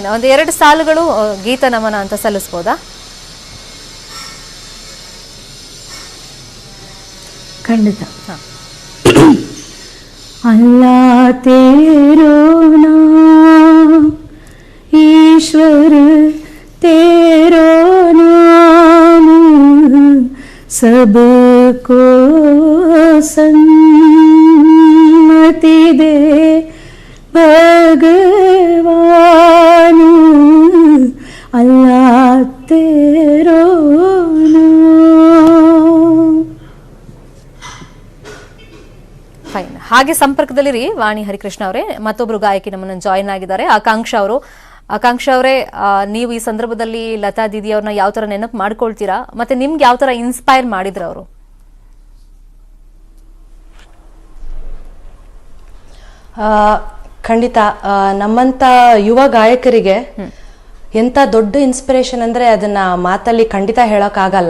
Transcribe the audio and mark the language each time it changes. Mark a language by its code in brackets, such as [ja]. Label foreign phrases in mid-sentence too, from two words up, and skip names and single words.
[kn] ಒಂದು 2 ಸಾಲುಗಳು ಗೀತ ನಮನ ಅಂತ ಸಲ್ಲಿಸ್ಬೋದಾ? ಖಂಡಿತ. [hi] अल्लाह तेरो नाम ईश्वर तेरो नाम सबको सन्मति दे भगवान अल्लाह तेरो नाम. [kn] ಫೈನ್. ಹಾಗೆ ಸಂಪರ್ಕದಲ್ಲಿರಿ ವಾಣಿ ಹರಿಕೃಷ್ಣ ಅವರೇ. ಮತ್ತೊಬ್ರು ಗಾಯಕಿ ನಮ್ಮನ್ನು ಜಾಯಿನ್ ಆಗಿದ್ದಾರೆ, ಆಕಾಂಕ್ಷ ಅವರು. ಆಕಾಂಕ್ಷ ಅವರೇ, ನೀವು ಈ ಸಂದರ್ಭದಲ್ಲಿ ಲತಾ ದೀದಿ ಅವ್ರನ್ನ ಯಾವ ತರ ನೆನಪು ಮಾಡ್ಕೊಳ್ತೀರಾ, ಮತ್ತೆ ನಿಮ್ಗೆ ಯಾವ ತರ ಇನ್ಸ್ಪೈರ್ ಮಾಡಿದ್ರು ಅವರು? ಖಂಡಿತ ನಮ್ಮಂತ ಯುವ ಗಾಯಕರಿಗೆ ಎಂತ ದೊಡ್ಡ ಇನ್ಸ್ಪಿರೇಷನ್ ಅಂದ್ರೆ ಅದನ್ನ ಮಾತಲ್ಲಿ ಖಂಡಿತ ಹೇಳೋಕ್ಕಾಗಲ್ಲ.